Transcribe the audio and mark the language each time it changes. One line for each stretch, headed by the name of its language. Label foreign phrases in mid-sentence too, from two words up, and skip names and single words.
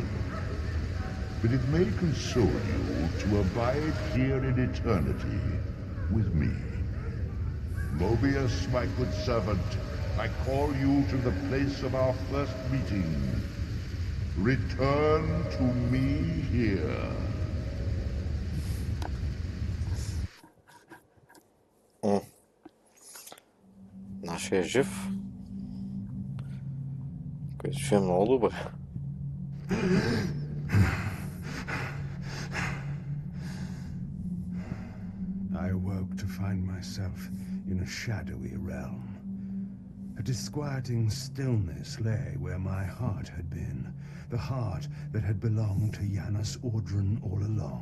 English: But it may console you to abide here in eternity with me. Mobius, my good servant, I call you to the place of our first meeting. Return to me here.
Bulgarian: Нашия жив. Който ще е много добър.
English: I awoke to find myself in a shadowy realm. A disquieting stillness lay where my heart had been, the heart that had belonged to Janos Audron all along.